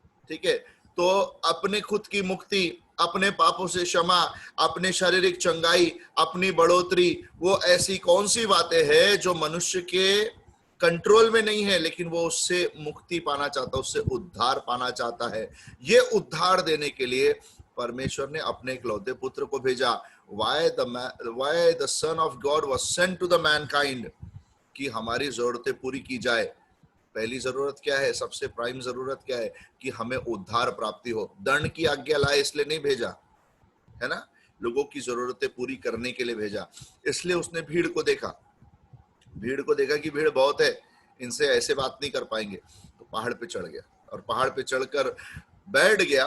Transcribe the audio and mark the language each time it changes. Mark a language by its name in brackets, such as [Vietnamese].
[Hindi] ठीक है, तो अपने खुद की मुक्ति, अपने पापों से क्षमा, अपने शारीरिक चंगाई, अपनी बढ़ोतरी, वो ऐसी कौन सी बातें हैं जो मनुष्य के कंट्रोल में नहीं है, लेकिन वो उससे मुक्ति पाना चाहता है, उससे उद्धार पाना चाहता है। ये उद्धार देने के लिए परमेश्वर ने अपने इकलौते पुत्र को भेजा। [English] Why the Son of God was sent to the mankind, [Hindi] कि हमारी जरूरतें पूरी की जाए। पहली जरूरत क्या है? सबसे प्राइम जरूरत क्या है? कि हमें उद्धार प्राप्ति हो। दंड की आज्ञा लाए इसलिए नहीं भेजा, है ना, लोगों की जरूरतें पूरी करने के लिए भेजा। इसलिए उसने भीड़ को देखा, भीड़ को देखा कि भीड़ बहुत है, इनसे ऐसे बात नहीं कर पाएंगे, तो पहाड़ पे चढ़ गया, और पहाड़ पे चढ़कर बैठ गया।